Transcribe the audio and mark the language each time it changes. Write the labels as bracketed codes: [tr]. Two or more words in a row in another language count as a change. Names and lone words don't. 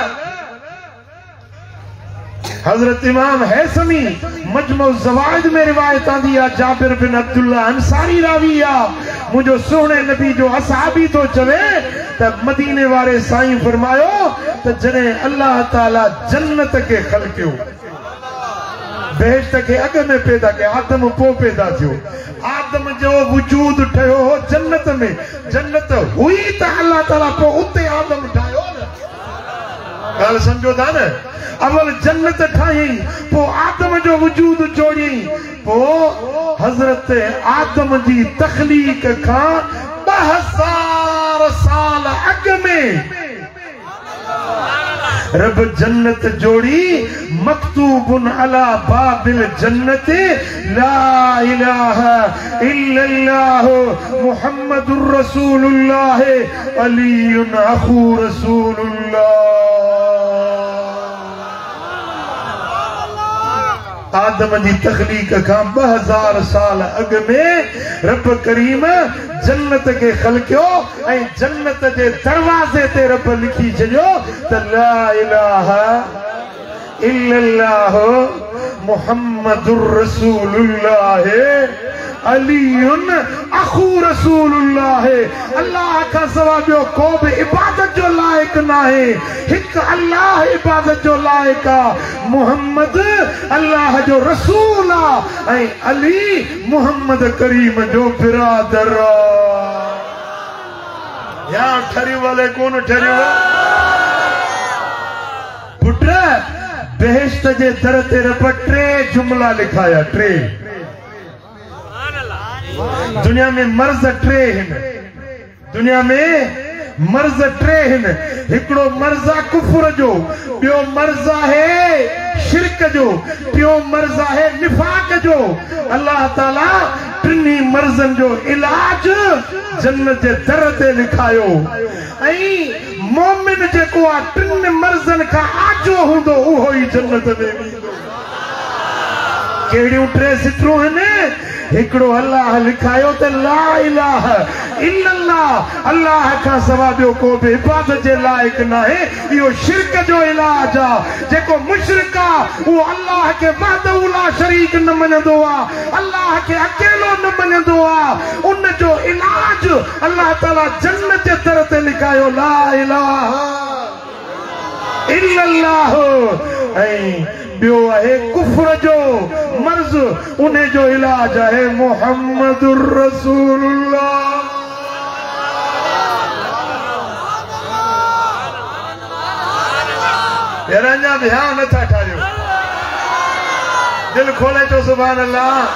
[sd] हजरत इमाम हैसमी मजमू ज़वाइद में रिवायत आंदी आहे जाबिर बिन अब्दुल्लाह अंसारी रावी आहे मुंहिंजो सोहणे नबी जो असहाबी तो चवे त मदीने वारे साईं फरमायो त जॾहिं अल्लाह ताला जन्नत खे ख़लक़ियो बेहश्त के अग में पैदा के आदम पो पैदा थियो आदम जो वजूद ठयो हो जन्नत में जन्नत हुई त अल्लाह ताला पो उते आदम ठायो न गाल समझो था न अवल जन्नत ठाई पो आदम जो वजूद जोड़ी पो हजरत आदम जी तखलीक का 2000 साल अग में रब जन्नत जोड़ी [ar] مكتوب على باب الجنة لا إله إلا الله محمد رسول الله علي أخو رسول الله. [sd] आदम जी तखलीक का 2000 साल अग में रब करीम जन्नत के खलकियो ऐं जन्नत जे दरवाजे ते रब लिखी छॾियो त [ar] لا إله إلا الله محمد رسول الله علي أخو رسول الله. [sd] अल्लाह का सवा ॿियो को बि इबादत जो लाइक नाहे, हिकु अल्लाह इबादत जो लाइक आहे। मुहम्मद अल्लाह जो रसूल आहे ऐं अली मुहम्मद करीम जो बिरादर आहे। या ठरियो वाले कोन ठरियो पुट बेहिश्त जे दर ते रब 3 जुमला लिखाया। 3 दुनिया में मर्ज 3 हिन, दुनिया में मर्ज 3 हिन। हिकिड़ो मर्ज आहे कुफर जो, ॿियो मर्ज आहे शिरक जो, टियों मर्ज आहे निफाक जो। अल्लाह ताला टिनी मर्जन जो इलाज जन्नत जे दर ते लिखायो ऐं मोमिन जेको आहे 3 मर्जन खां आजो हूंदो उहो ई जन्नत में वेंदो। कहिड़ियूं 3 सिटरूं आहिनि? हिकिड़ो अल्लाह लिखायो त [ar] لا إله إلا الله, [sd] अल्लाह खां सवा ॿियो को बि इबादत जे लाइक नाहे। इहो शिरक जो इलाज आहे। जेको मुशरिक आहे उहो अल्लाह खे [ar] وحده لا شريك [sd] न मञंदो आहे, अल्लाह खे अकेलो न मञंदो आहे। उन जो इलाज अल्लाह ताला जन्नत जे दर ते लिखायो [ar] لا إله إلا الله. [sd] ऐं ॿियो आहे कुफर जो मर्ज, उन जो इलाज आहे [ar] محمد رسول الله. [sd] अञा ध्यान नथा ठारियो, दिल खोले चो [ar] سبحان الله.